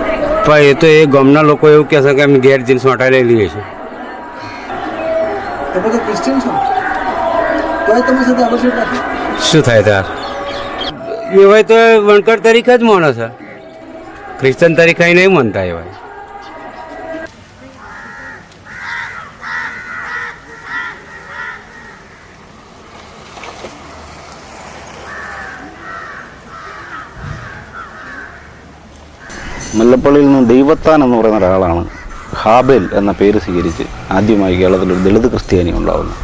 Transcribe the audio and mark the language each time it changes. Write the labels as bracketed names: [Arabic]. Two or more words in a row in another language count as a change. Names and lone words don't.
[Gujarati] પણ એ તો એ ગામના લોકો એવું કહે છે કે અમે ઘેર જીન્સ માટે લઈ લઈએ છીએ. તમે તો ક્રિશ્ચિયન છો, તો તમે સાથે આવશ્યક નથી. શું થાય તાર? એ હોય તો વણકર તરીકે જ માનો છે, ક્રિશ્ચન તરીકે નહીં માનતા એ હોય. [Malayalam] മുല്ലപ്പള്ളിയിൽ നിന്ന് ദൈവത്താൻ എന്ന് പറയുന്ന ഒരാളാണ് ഹാബേൽ എന്ന പേര് സ്വീകരിച്ച് ആദ്യമായി കേരളത്തിലൊരു ദളിത് ക്രിസ്ത്യാനി ഉണ്ടാകുന്നത്.